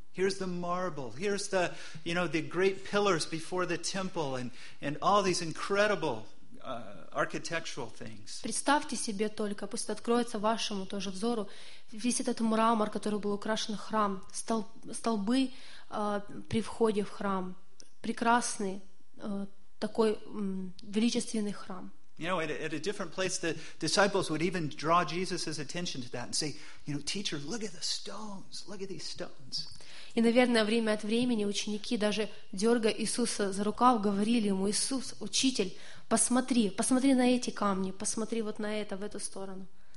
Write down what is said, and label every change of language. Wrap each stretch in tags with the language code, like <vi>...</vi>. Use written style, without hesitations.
<en>Here's the marble. Here's the, you know, the great pillars before the temple, and all these incredible architectural things.</en> <ru>Представьте себе только, пусть это откроется вашему тоже взору, весь этот мрамор, который был украшен храм, столбы при входе в храм, прекрасный такой величественный храм.</ru> <en>You know, at a different place, the disciples would even draw Jesus' attention to that and say, you know, teacher, look at the stones, look at these stones.</en> <ru>И, наверное, время от времени ученики, даже дергая Иисуса за рукав, говорили ему: «Иисус, Учитель, посмотри, посмотри на эти камни, посмотри вот на это, в эту сторону».</ru>